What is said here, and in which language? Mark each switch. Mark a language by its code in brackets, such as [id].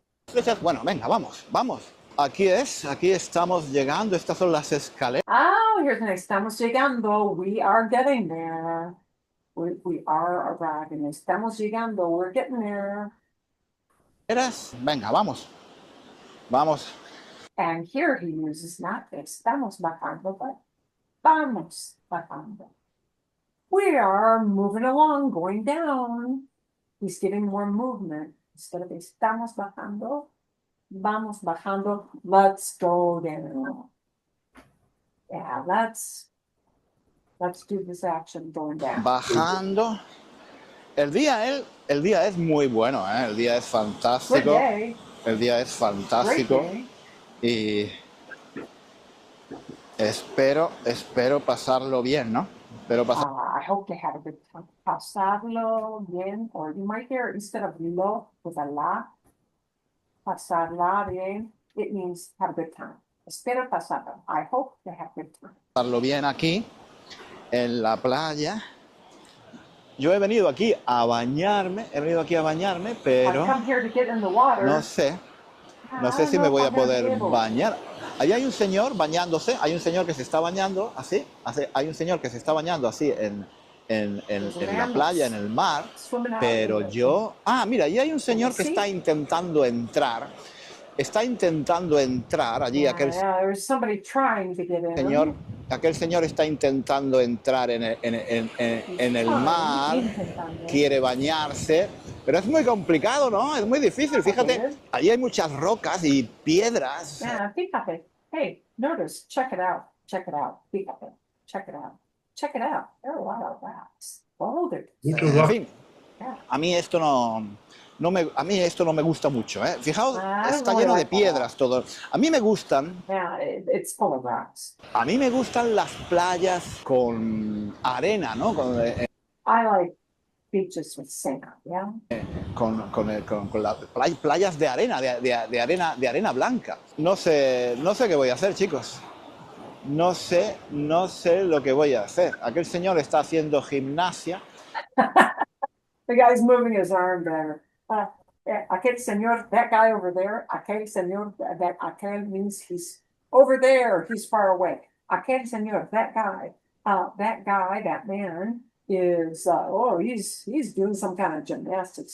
[es] estrechas. Bueno, venga, vamos. aquí estamos llegando, estas son las escaleras. [en] Oh, here's the next. [es] Estamos llegando. [en] We are getting there. We are arriving. [es] Estamos llegando. [en] We're getting there. [es] Venga, vamos. Vamos. [en] And here he uses not [es] estamos bajando, [en] but [es] vamos bajando. [en] We are moving along, going down. He's giving more movement. Instead of [es] estamos bajando, vamos bajando. [en] Let's go down. Yeah, let's do this action going down. [es] Bajando. El día es muy bueno, ¿eh? El día es [en] Good [es] fantástico. [en] day. [es] El día es [en] Great [es] fantástico. [en] day. [es] Y espero pasarlo bien, ¿no? Espero pasar. [en] I hope to have a good time. [es] Pasarlo bien, [en] or you might hear instead of lo with a la, [es] pasarla bien, [en] it means have a good time. [es] Espero pasarlo. [en] I hope to have a good time. [es] Pasarlo bien aquí, en la playa. Yo he venido aquí a bañarme, pero [en] I've come here to get in the water. [es] no sé si me voy a poder bañar. Ahí hay un señor bañándose, hay un señor que se está bañando así, hay un señor que se está bañando así en la playa, en el mar, pero yo... Ah, mira, ahí hay un señor que está intentando entrar allí, [en] There's somebody trying to get in. [es] aquel señor está intentando entrar en el mar, quiere bañarse, pero es muy complicado, ¿no? Es muy difícil, fíjate, allí hay muchas rocas y piedras. [en] Yeah, fíjate. Hey, notice, check it out, fíjate, check it out. There are a lot of rocks. Boulders. [es] En fin, a mí esto no me gusta mucho, ¿eh? Fijaos, está lleno de piedras todo. A mí me gustan. [en] Yeah, it's full of rocks. [es] A mí me gustan las playas con arena, ¿no? [en] I like beaches with sand, yeah. [es] Con las playas de arena, de arena blanca. No sé qué voy a hacer, chicos. No sé lo que voy a hacer. Aquel señor está haciendo gimnasia. [en] The guy's moving his arm better. [es] Aquel señor, [en] that guy over there, [es] aquel señor, [en] aquel means he's over there, he's far away. [es] Aquel señor, [en] that man is, he's doing some kind of gymnastics.